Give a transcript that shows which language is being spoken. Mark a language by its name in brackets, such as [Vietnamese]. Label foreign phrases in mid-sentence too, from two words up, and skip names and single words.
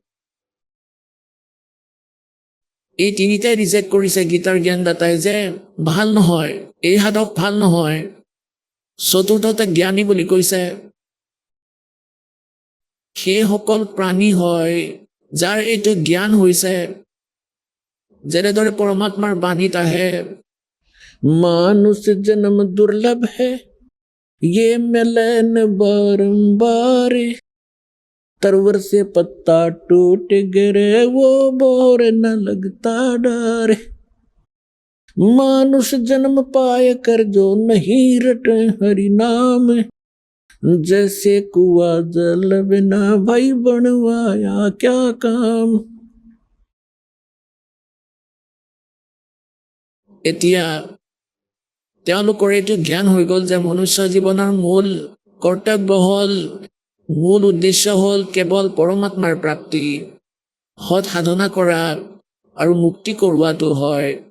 [Assamese] এই তিনিটাই ৰিজেক্ট কৰিছে গীতাৰ জ্ঞানদাতাই যে ভাল নহয়, এই সাধক ভাল নহয়। চতুৰ্থতে জ্ঞানী বুলি কৈছে। সেইসকল প্ৰাণী হয় যাৰ এইটো জ্ঞান হৈছে, যেনেদৰে পৰমাত্মাৰ বাণীত আহে, [Hindi] मानुष जन्म दुर्लभ है ये मिलन बारंबार तरवर से पत्ता टूट गिरे वो बोर न लगता डर मानुष जन्म पाए कर जो नहीं रटे हरि नाम जैसे कुआ जल बिना भाई बनवाया क्या काम। [Assamese] এতিয়া তেওঁলোকৰ এইটো জ্ঞান হৈ গ'ল যে মনুষ্য জীৱনৰ মূল কৰ্তব্য হ'ল, মূল উদ্দেশ্য হ'ল কেৱল পৰমাত্মাৰ প্ৰাপ্তি, সৎ সাধনা কৰা আৰু মুক্তি কৰোৱাটো হয়।